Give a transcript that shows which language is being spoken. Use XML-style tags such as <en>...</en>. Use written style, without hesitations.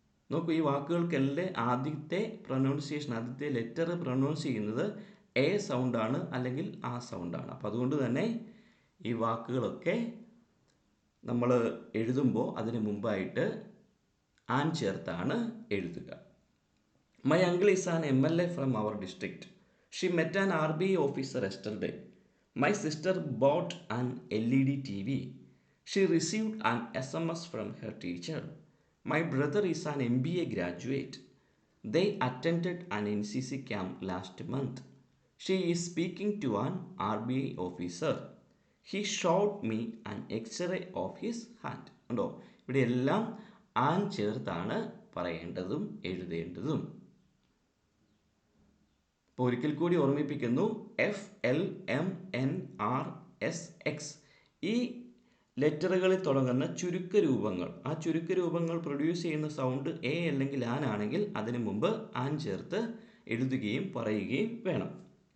<ml>നോക്കൂ, ഈ വാക്കുകൾക്കെല്ലാം ആദ്യത്തെ പ്രൊനൗൺസിയേഷൻ, ആദ്യത്തെ ലെറ്റർ പ്രൊനൗൺസ് ചെയ്യുന്നത് എ സൗണ്ടാണ് അല്ലെങ്കിൽ ആ സൗണ്ടാണ്. അപ്പോൾ അതുകൊണ്ട് തന്നെ ഈ വാക്കുകളൊക്കെ നമ്മൾ എഴുതുമ്പോൾ അതിന് മുമ്പായിട്ട് ആൻ ചേർത്താണ് എഴുതുക.</ml> <en>My uncle is an MLA from our district. She met an RBI officer yesterday. My sister bought an LED TV. She received an SMS from her teacher. My brother is an MBA graduate. They attended an NCC camp last month. She is speaking to an RBI officer. He showed me an X-ray of his hand.</en> <ml>ഉണ്ടോ? ഇവിടെ എല്ലാം an ചേർത്താണ് പറയേണ്ടതും എഴുതേണ്ടതും. അപ്പോൾ ഒരിക്കൽ കൂടി ഓർമ്മിപ്പിക്കുന്നു, FLMNRSX ഈ ലെറ്ററുകളിൽ തുടങ്ങുന്ന ചുരുക്കരൂപങ്ങൾ, ആ ചുരുക്കരൂപങ്ങൾ പ്രൊഡ്യൂസ് ചെയ്യുന്ന സൗണ്ട് എ അല്ലെങ്കിൽ ആൻ ആണെങ്കിൽ അതിന് മുമ്പ് ആൻ ചേർത്ത് എഴുതുകയും പറയുകയും വേണം.</ml>